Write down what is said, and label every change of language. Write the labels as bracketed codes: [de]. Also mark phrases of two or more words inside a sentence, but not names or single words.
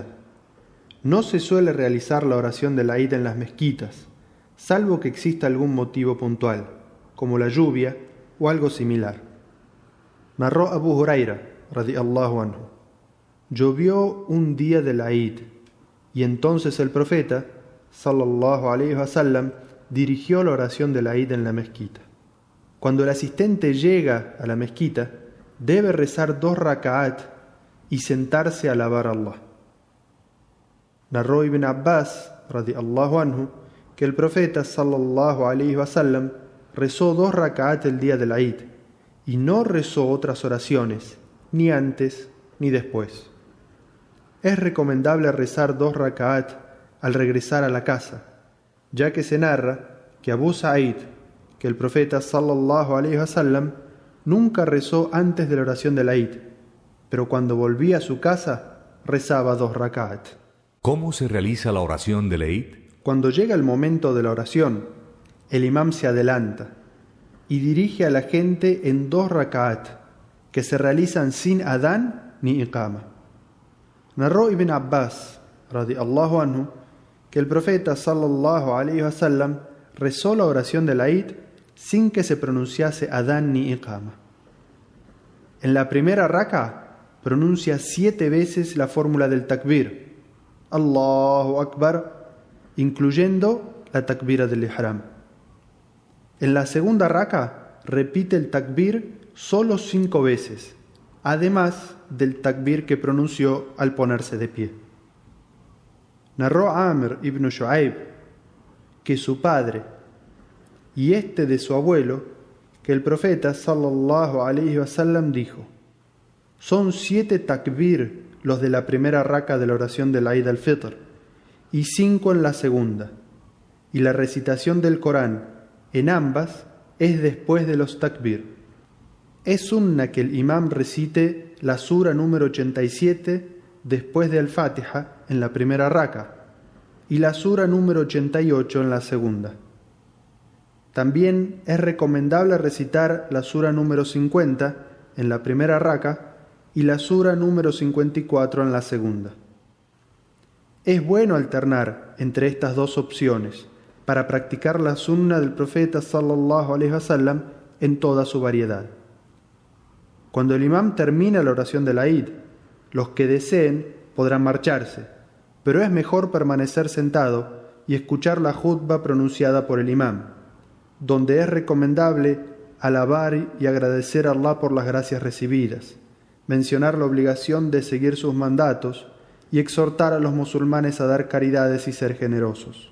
[es] No se suele realizar la oración del Eid en las mezquitas, salvo que exista algún motivo puntual, como la lluvia o algo similar. Narró Abu Huraira, [ar] رضي الله عنه: [es] llovió un día del Eid, y entonces el profeta, [ar] صلى الله عليه وسلم, [es] dirigió la oración del Eid en la mezquita. Cuando el asistente llega a la mezquita, debe rezar 2 raka'at y sentarse a alabar a Allah. Narró Ibn Abbas, [ar] رضي الله عنه, [es] que el profeta, [ar] صلى الله عليه وسلم, [es] rezó 2 raka'at el día del Eid y no rezó otras oraciones, ni antes ni después. Es recomendable rezar 2 raka'at al regresar a la casa, ya que se narra que Abu Sa'id, que el profeta [ar] صلى الله عليه وسلم [es] nunca rezó antes de la oración del Eid, pero cuando volvía a su casa rezaba 2 rak'at. ¿Cómo se realiza la oración del Eid? Cuando llega el momento de la oración, el imam se adelanta y dirige a la gente en 2 rak'at que se realizan sin adán ni iqama. Narró Ibn Abbas, [ar] رضي الله عنه, [es] que el profeta [ar] صلى الله عليه وسلم [es] rezó la oración del Eid sin que se pronunciase adán ni iqama. En la primera raka pronuncia 7 veces la fórmula del takbir, [ar] الله أكبر, [es] incluyendo la takbira del ihram. En la segunda raka repite el takbir solo 5 veces, además del takbir que pronunció al ponerse de pie. Narró Amr ibn Shu'aib que su padre y de su abuelo, que el profeta [ar] صلى الله عليه وسلم [es] dijo: son 7 takbir los de la primera raka de la oración del Eid al-Fitr y 5 en la segunda, y la recitación del Corán en ambas es después de los takbir. Es sunna que el imam recite la sura número 87 después de Al-Fatiha en la primera raka y la sura número 88 en la segunda. También es recomendable recitar la sura número 50 en la primera raka y la sura número 54 en la segunda. Es bueno alternar entre estas 2 opciones para practicar la sunna del profeta [ar] صلى الله عليه وسلم [es] en toda su variedad. Cuando el imam termina la oración del Eid, los que deseen podrán marcharse, pero es mejor permanecer sentado y escuchar la jutba pronunciada por el imam, donde es recomendable alabar y agradecer a Allah por las gracias recibidas, mencionar la obligación de seguir sus mandatos y exhortar a los musulmanes a dar caridades y ser generosos.